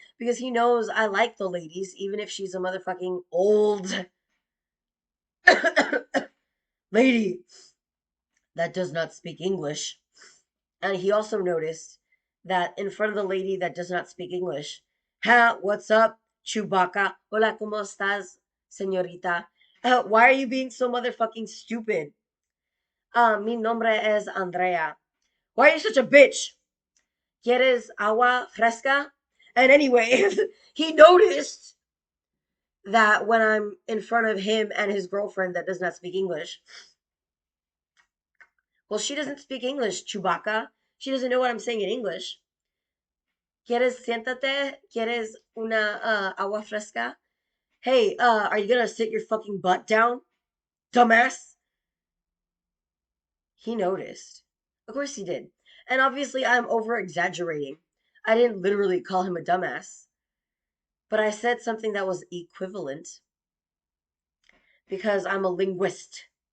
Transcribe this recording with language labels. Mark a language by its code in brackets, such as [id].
[en] Because he knows I like the ladies, even if she's a motherfucking old lady that does not speak English. And he also noticed that in front of the lady that does not speak English, ha, what's up, Chewbacca? [es] Hola, ¿cómo estás, señorita? [en] Why are you being so motherfucking stupid? [es] Mi nombre es Andrea. [en] Why are you such a bitch? [es] ¿Quieres agua fresca? [en] And anyway, he noticed that when I'm in front of him and his girlfriend that does not speak English, well, she doesn't speak English, Chewbacca. She doesn't know what I'm saying in English. [es] ¿Quieres siéntate? ¿Quieres una agua fresca? [en] Hey, are you gonna sit your fucking butt down, dumbass? He noticed. Of course he did. And obviously I'm over exaggerating. I didn't literally call him a dumbass, but I said something that was equivalent because I'm a linguist.